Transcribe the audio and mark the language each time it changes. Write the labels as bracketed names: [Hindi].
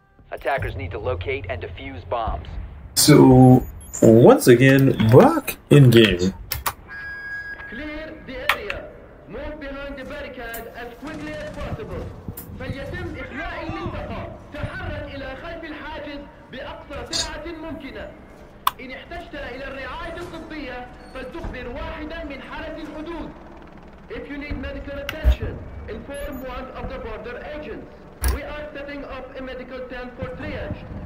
[English] Attackers need to locate and defuse bombs. So once again, back in game. Clear the area. Move behind the barricade as quickly as possible. [Arabic] فليتم إخلاء المنطقة. تحرك إلى خلف الحاجز بأقصى سرعة ممكنة. إن احتجت إلى الرعاية الطبية فلتخبر واحدا من حالة الحدود. [English] If you need medical attention, inform one of the border agents. We are setting up a medical tent for triage.